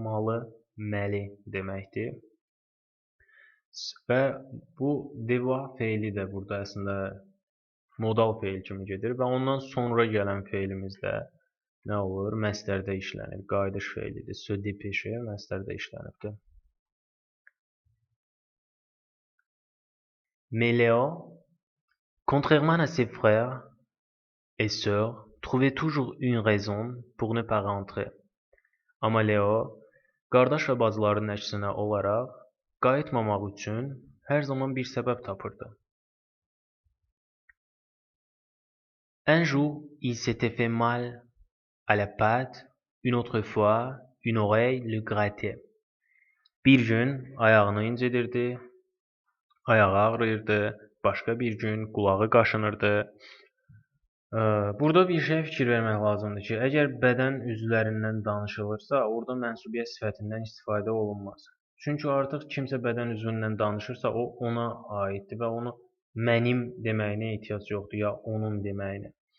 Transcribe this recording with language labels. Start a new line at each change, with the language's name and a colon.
Azerbaijani: Malı, məli deməkdir. Və bu devoir feili də burada əslində modal feil kimi gedir və ondan sonra gələn feilimiz də nə olur? Məstərdə işlənir. Qayıdış feilidir.
French: Se dépêcher
Azerbaijani: məstərdə işlənibdir.
French: Mais Léo, contrairement à ses frères et sœurs, trouvait toujours une raison pour ne pas rentrer.
Azerbaijani: Amma Léo, qardaş və bacıların əksinə olaraq, qayıtmamaq üçün hər zaman bir səbəb tapırdı.
French: Un jour, il s'était fait mal à la patte, une autre fois, une oreille le grattait.
Azerbaijani: Bir gün ayağını incidirdi, ayağı ağrıyırdı, başqa bir gün qulağı qaşınırdı. Burada bir şey fikir vermək lazımdır ki, əgər bədən üzvlərindən danışılırsa, orada mənsubiyyət sifətindən istifadə olunmaz. Çünki artıq kimsə bədən üzvündən danışırsa, o ona aiddir və onu mənim deməyinə ehtiyac yoxdur, ya onun deməyinə.